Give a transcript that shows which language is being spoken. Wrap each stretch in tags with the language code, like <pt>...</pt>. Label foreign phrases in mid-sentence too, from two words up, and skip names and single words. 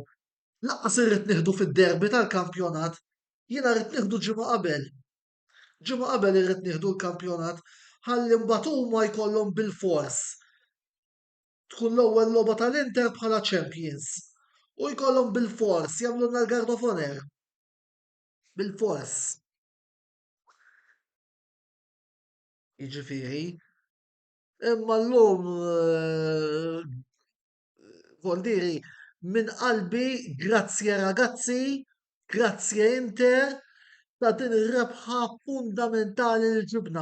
<mt>Laqqas irrid nieħdu fid-derbi tal-kampjonat, jiena rrid nieħdu ġimgħa qabel. Ġimgħa qabel irrid nieħdu l-kampjonat ħalli mbagħad huma jkollhom bil-fors tkun l-ewwel logħba tal-Inter bħala Champions. U jkollhom bil-fors jagħmlulna l-</mt> <en>Guard of Honor.</en> <mt>Bil-fors. Jiġifieri. Imma llum Voldiri minn qalbi grazzi ragazzi, grazzi Inter ta' din ir-rebħa fundamentali li ġibna.</mt>